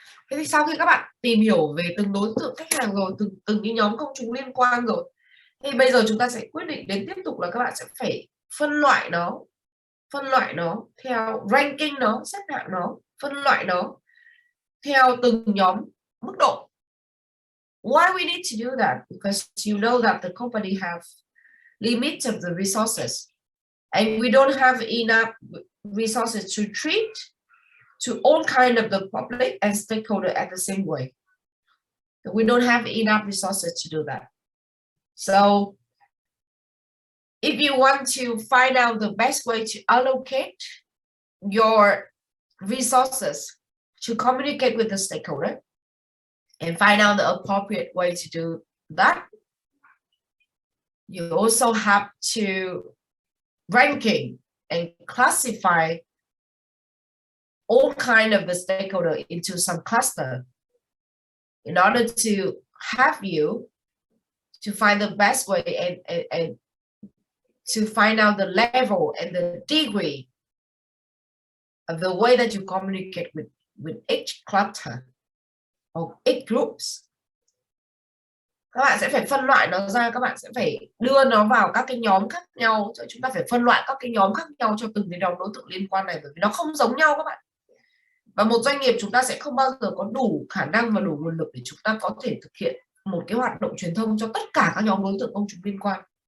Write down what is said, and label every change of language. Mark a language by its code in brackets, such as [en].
[vi] Thế thì sau khi các bạn tìm hiểu về từng đối tượng khách hàng rồi, từng cái nhóm công chúng liên quan rồi, thì bây giờ chúng ta sẽ quyết định đến tiếp tục là các bạn sẽ phải phân loại nó theo ranking nó, xếp hạng nó, phân loại nó theo từng nhóm mức độ. [en] Why we need to do that? Because you know that the company have limits of the resources and we don't have enough resources to treat to all kind of the public and stakeholder at the same way. We don't have enough resources to do that. So if you want to find out the best way to allocate your resources to communicate with the stakeholder and find out the appropriate way to do that, you also have to ranking and classify all kind of the stakeholder into some cluster in order to have you to find the best way and to find out the level and the degree of the way that you communicate with each cluster or each groups. [vi] Các bạn sẽ phải phân loại nó ra, các bạn sẽ phải đưa nó vào các cái nhóm khác nhau. Chúng ta phải phân loại các cái nhóm khác nhau cho từng cái nhóm đối tượng liên quan này, bởi vì nó không giống nhau các bạn. Và một doanh nghiệp chúng ta sẽ không bao giờ có đủ khả năng và đủ nguồn lực để chúng ta có thể thực hiện một cái hoạt động truyền thông cho tất cả các nhóm đối tượng công chúng liên quan.